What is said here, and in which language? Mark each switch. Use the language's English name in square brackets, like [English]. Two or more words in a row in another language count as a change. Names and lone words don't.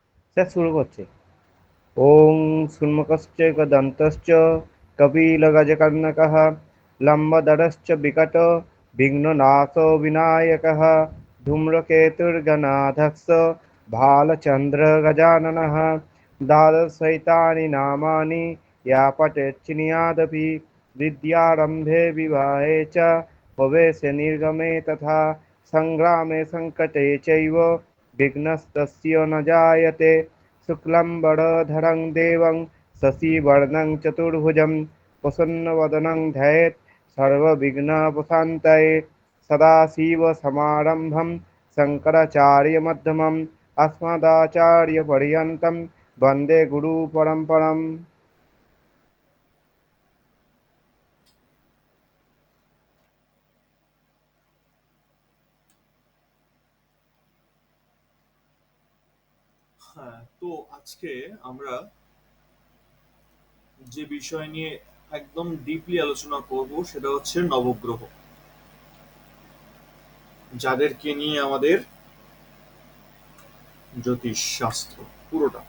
[Bangla] স্যার শুরু করছে। [Sanskrit] ওং শূন্মকশ্চ গদন্তশ্চ কপিলগজকর্ণকः লম্বদরশ্চ বিকট বিঘ্ননাশো বিনায়কः ধূম্রকেতুর্গনাধস্স भालचन्द्रगजाननः द्वादशैतानि नामानि या पठेच्चिनीयादपि विद्यारम्भे विवाहे च भवेश निर्गमे तथा सङ्ग्रामे सङ्कटे चैव विघ्नस्तस्य न जायते शुक्लाम्बरधरं देवं शशिवर्णं चतुर्भुजं प्रसन्नवदनं ध्यायेत् सर्वविघ्नोपशान्तये सदाशिवसमारम्भं शङ्कराचार्यमध्यमम् अस्मदाचार्यपर्यन्तं वन्दे गुरुपरम्पराम्। [Bangla] হ্যাঁ, তো আজকে আমরা যে বিষয় নিয়ে একদম ডিপলি আলোচনা করব সেটা হচ্ছে নবগ্রহ, যাদেরকে নিয়ে আমাদের জ্যোতিষ শাস্ত্র পুরোটা।